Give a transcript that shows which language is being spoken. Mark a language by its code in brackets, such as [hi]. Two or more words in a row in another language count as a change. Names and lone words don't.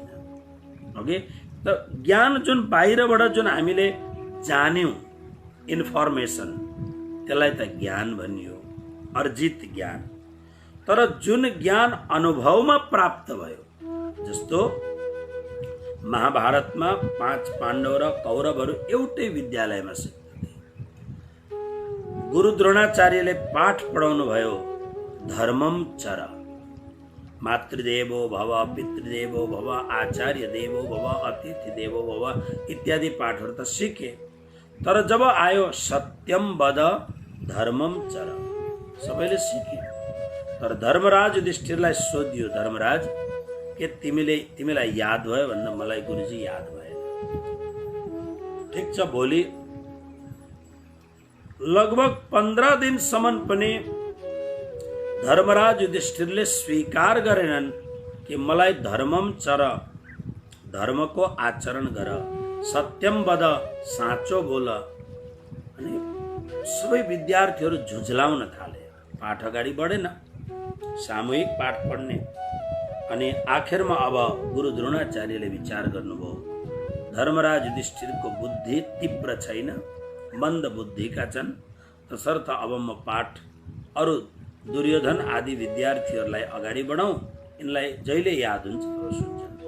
[ne] ओके, त ज्ञान जुन बाहिरबाट जुन हामीले जान्यौं इन्फर्मेसन, त्यसलाई त ज्ञान भनियो, अर्जित ज्ञान। तर जुन ज्ञान अनुभवमा प्राप्त भयो, जस्तो महाभारतमा 5 पाण्डव र कौरवहरू एउटै विद्यालयमा सिक्थे। गुरु द्रोणाचार्यले पाठ पढाउनु भयो [sa] धर्मम चर, मातृदेवो भव, पितृदेवो भव, आचार्य देवो भव, अतिथि देवो भव [ne] इत्यादि पाठहरू त सिके, तर जब आयो [sa] सत्यम वद धर्मम चर [ne] सबैले सिके। तर धर्मराज युधिष्ठिरलाई सोधियो, धर्मराज के तिमीलाई याद भयो भन्दा मलाई गुरुजी याद भएन। ठिक छ, भोलि लगभग 15 दिनसम्म पनि धर्मराज युधिष्ठिरले स्वीकार गरेनन् कि मलाई [sa] धर्मम चर, [ne] धर्मको आचरण गर, [sa] सत्यम वद, [ne] साँचो बोल। अनि सबै विद्यार्थीहरू झुझलाउन थाले। पाठ अगाडि बढेन, सामूहिक पाठ पढ्ने। अनि आखिरमा अब गुरु द्रोणाचार्यले विचार गर्नुभयो, धर्मराज युधिष्ठिरको बुद्धि तीव्र छैन, मन्द बुद्धिका छन्, तसर्थ अब म पाठ अरू दुर्योधन आदि विद्यार्थीहरूलाई अगाडि बढाउँ, यिनलाई जहिले याद हुन्छ तब सुन्छन्।